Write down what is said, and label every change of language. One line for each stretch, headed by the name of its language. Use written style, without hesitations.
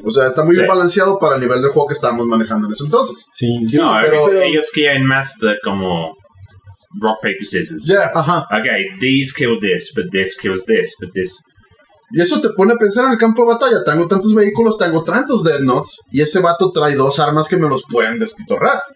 Spanish: O sea, está muy bien balanceado para el nivel de juego que estábamos manejando en ese entonces. Sí, no, pero ellos quieren más de como
English: rock, paper, scissors. Yeah.
Spanish: Ajá.
English: Okay, these kill this, but this kills this, but this.
Spanish: Y eso te pone a pensar en el campo de batalla. Tengo tantos vehículos, tengo tantos dreadnoughts, y ese vato trae 2 armas que me los pueden despitorrar.